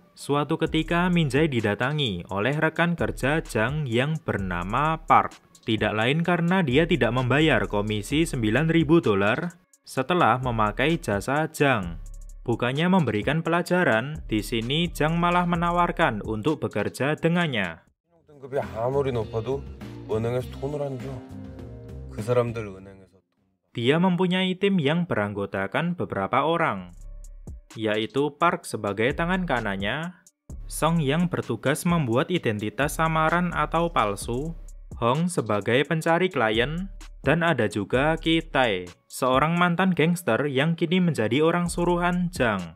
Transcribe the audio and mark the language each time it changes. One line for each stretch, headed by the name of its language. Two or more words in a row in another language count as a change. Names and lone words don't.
Indonesian: Suatu ketika Min Jae didatangi oleh rekan kerja Jang yang bernama Park. Tidak lain karena dia tidak membayar komisi $9.000 setelah memakai jasa Jang. Bukannya memberikan pelajaran, di sini Jang malah menawarkan untuk bekerja dengannya.
Korean: 등급이 아무리 높아도 은행에서 돈을 안 줘. 그 사람들 은행에서.
Indonesian: Dia mempunyai tim yang beranggotakan beberapa orang, yaitu Park sebagai tangan kanannya, Song yang bertugas membuat identitas samaran atau palsu, Hong sebagai pencari klien, dan ada juga Ki Tae, seorang mantan gangster yang kini menjadi orang suruhan Jang.